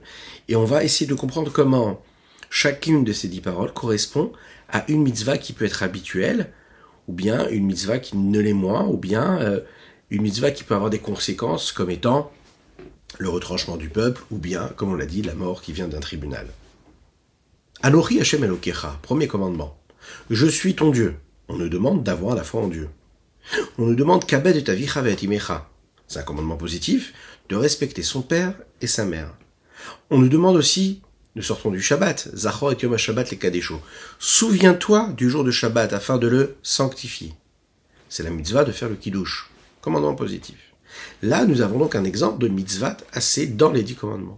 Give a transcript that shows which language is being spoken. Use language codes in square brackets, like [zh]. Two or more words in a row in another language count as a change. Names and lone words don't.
[fr] Et on va essayer de comprendre comment chacune de ces 10 paroles correspond à une mitzvah qui peut être habituelle, ou bien une mitzvah qui ne l'est moins, ou bien une mitzvah qui peut avoir des conséquences comme étant le retranchement du peuple, ou bien, comme on l'a dit, la mort qui vient d'un tribunal. [he] אנכי ה' אלקיך, [fr] premier commandement. Je suis ton Dieu. On nous demande d'avoir la foi en Dieu. On nous demande [he] כבד את אביך ואת אמך. [fr] C'est un commandement positif, de respecter son père et sa mère. On nous demande aussi, nous sortons du Shabbat, [he] זכור את יום השבת לקדשו. [fr] Souviens-toi du jour de Shabbat afin de le sanctifier. C'est la mitzvah de faire le kiddush. Commandement positif. Là, nous avons donc un exemple de mitzvah assez dans les 10 commandements.